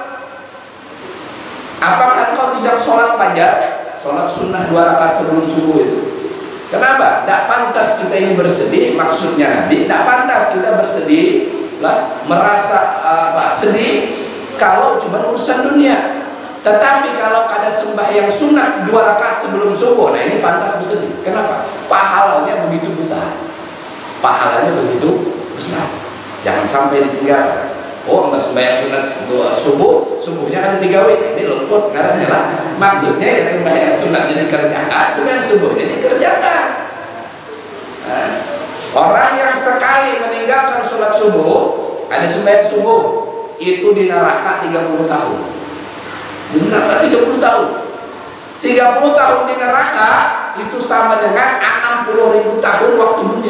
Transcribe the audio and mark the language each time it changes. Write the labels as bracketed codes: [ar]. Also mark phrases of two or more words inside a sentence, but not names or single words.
[id] Apakah engkau tidak sholat fajar, sholat sunnah 2 rakaat sebelum subuh itu? Kenapa? Tidak pantas kita ini bersedih, maksudnya Nabi, tidak pantas kita bersedih lah, merasa sedih kalau cuma urusan dunia. Tetapi kalau ada sembahyang sunat 2 rakaat sebelum subuh, nah ini pantas bersedih. Kenapa? Pahalanya begitu besar. Pahalanya begitu besar. Jangan sampai ditinggal. Oh, enggak sembahyang sunat subuhnya kan digawe, ini luput karena lah. Maksudnya ya sembahyang sunatnya dikerjakan, sembahyang subuhnya dikerjakan. Nah, orang yang sekali meninggalkan sholat subuh, ada sembahyang subuh, itu di neraka 30 tahun. Di neraka 30 tahun. 30 tahun di neraka itu sama dengan 60.000 tahun waktu dunia.